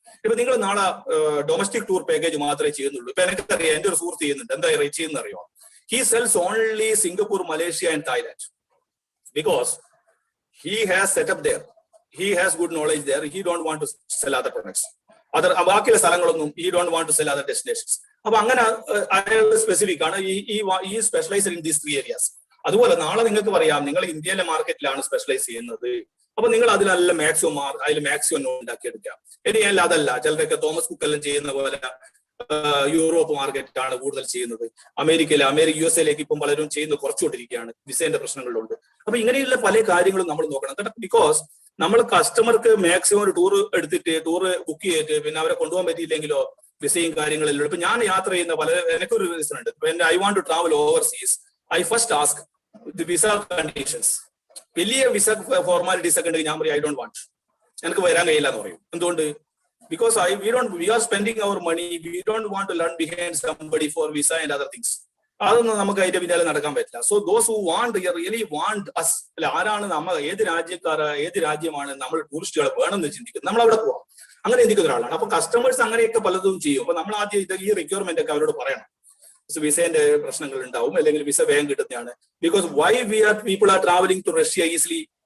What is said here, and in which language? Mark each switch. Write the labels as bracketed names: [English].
[Malayalam] ഇപ്പൊ നിങ്ങൾ നാളെ ഡൊമസ്റ്റിക് ടൂർ പാക്കേജ് മാത്രമേ ചെയ്യുന്നുള്ളൂ. ഇപ്പൊ എനിക്കറിയാം, എന്റെ ഒരു സുഹൃത്ത് ചെയ്യുന്നുണ്ട്. എന്താ ചെയ്യുന്ന അറിയോ? [English] He sells only Singapore, Malaysia and Thailand because he has set up there. He has good knowledge there. He don't want to sell other products. [Malayalam] ബാക്കിയുള്ള സ്ഥലങ്ങളൊന്നും [English] he don't want to sell other destinations. [Malayalam] അപ്പൊ അങ്ങനെ അയാൾ specific ആണ്. ഈ [English] Specialise in these 3 areas. [Malayalam] അതുപോലെ നാളെ നിങ്ങൾക്ക് പറയാം നിങ്ങൾ ഇന്ത്യയിലെ മാർക്കറ്റിലാണ് സ്പെഷ്യലൈസ് ചെയ്യുന്നത്. അപ്പൊ നിങ്ങൾ അതിലെല്ലാം മാക്സിമം ഉണ്ടാക്കിയെടുക്കാം. ഇനി അതല്ല, ചിലരൊക്കെ തോമസ് കുക്ക് എല്ലാം ചെയ്യുന്ന പോലെ യൂറോപ്പ് മാർക്കറ്റ് ആണ് കൂടുതൽ ചെയ്യുന്നത്. USA ഇപ്പം പലരും ചെയ്യുന്നത് കുറച്ചുകൊണ്ടിരിക്കുകയാണ്, വിസേന്റെ പ്രശ്നങ്ങളുണ്ട്. അപ്പൊ ഇങ്ങനെയുള്ള പല കാര്യങ്ങളും നമ്മൾ നോക്കണം. ബിക്കോസ് നമ്മൾ കസ്റ്റമർക്ക് മാക്സിമം ഒരു ടൂർ ബുക്ക് ചെയ്തിട്ട് പിന്നെ അവരെ കൊണ്ടുപോകാൻ പറ്റിയില്ലെങ്കിലോ വിസയും കാര്യങ്ങളെല്ലാം. ഇപ്പൊ ഞാൻ യാത്ര ചെയ്യുന്ന എനിക്കൊരു റീസൺ ഉണ്ട്. [English] I want to travel overseas, I first ask the visa conditions. [Malayalam] വലിയ വിസ ഫോർമാലിറ്റീസ് ഒക്കെ ഉണ്ടെങ്കിൽ ഞാൻ പറയും [English] I don't want, [Malayalam] എനിക്ക് വരാൻ കഴിയില്ല എന്ന് പറയും. എന്തുകൊണ്ട്? [English] Because we are spending our money, we don't want to learn behind somebody for visa and other things. [Malayalam] അതൊന്നും നമുക്ക് അതിന്റെ പിന്നാലെ നടക്കാൻ പറ്റില്ല. [English] so those who really want us, [Malayalam] അല്ല ആരാണ് ഏത് രാജ്യമാണ് നമ്മൾ ടൂറിസ്റ്റുകൾ വേണമെന്ന് ചിന്തിക്കുന്നത്, നമ്മൾ അവിടെ പോവാം, അങ്ങനെ ചിന്തിക്കുന്ന ഒരാളാണ്. അപ്പൊ കസ്റ്റമേഴ്സ് അങ്ങനെയൊക്കെ പലതും ചെയ്യും. അപ്പൊ നമ്മൾ ആദ്യം ഈ റിക്വയർമെന്റ് ഒക്കെ അവരോട് പറയണം. വിസേന്റെ പ്രശ്നങ്ങൾ ഉണ്ടാവും, അല്ലെങ്കിൽ വിസ വേഗം കിട്ടുന്നതാണ്. [English] Because people are travelling to Russia easily.